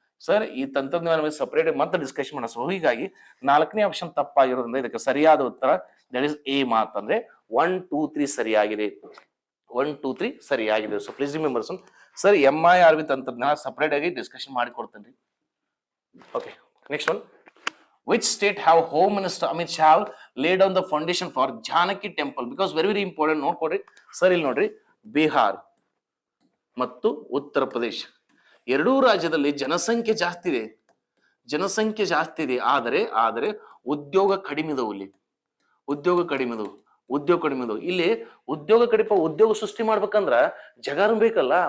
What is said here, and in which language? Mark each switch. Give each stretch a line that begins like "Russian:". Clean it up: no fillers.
Kannada: Sir ಈ ತಂತ್ರಜ್ಞಾನ separate ಮತ್ತೆ ಡಿಸ್ಕಷನ್ ಮಾಡೋಣ. ಸೊ ಹೀಗಾಗಿ 4ನೇ ಆಪ್ಷನ್ ತಪ್ಪಾಗಿರೋದ್ರಿಂದ ಇದಕ್ಕೆ ಸರಿಯಾದ ಉತ್ತರ ದಟ್ ಇಸ್ ಎ ಮಾತ್. ಅಂದ್ರೆ 1, 2, 3 ಸರಿಯಾಗಿದೆ. 1, 2, 3 ಸರಿಯಾಗಿದೆ.
English: so please remember
Kannada: sir, MIRV ತಂತ್ರಜ್ಞಾನ ಸಪರೇಟ್ ಆಗಿ ಡಿಸ್ಕಷನ್ ಮಾಡಿ ಕೊಡ್ತೇನೆ.
English: Okay, next one. Which state have Home Minister Amit Shah laid down the foundation for Janaki Temple? Because very important.
Kannada: ನೋಡ್ಕೊಡ್ರಿ ಸರ್, ಇಲ್ಲಿ ನೋಡ್ರಿ, ಬಿಹಾರ್ ಮತ್ತು ಉತ್ತರ ಪ್ರದೇಶ ಎರಡೂ ರಾಜ್ಯದಲ್ಲಿ ಜನಸಂಖ್ಯೆ ಜಾಸ್ತಿ ಇದೆ. ಜನಸಂಖ್ಯೆ ಜಾಸ್ತಿ ಇದೆ, ಆದರೆ ಉದ್ಯೋಗ ಕಡಿಮೆ ಇದಾವು. ಇಲ್ಲಿ ಉದ್ಯೋಗ ಕಡಿಮೆ ಇದಾವು. ಇಲ್ಲಿ ಉದ್ಯೋಗ ಸೃಷ್ಟಿ ಮಾಡ್ಬೇಕಂದ್ರ ಜಗಾನು ಬೇಕಲ್ಲ.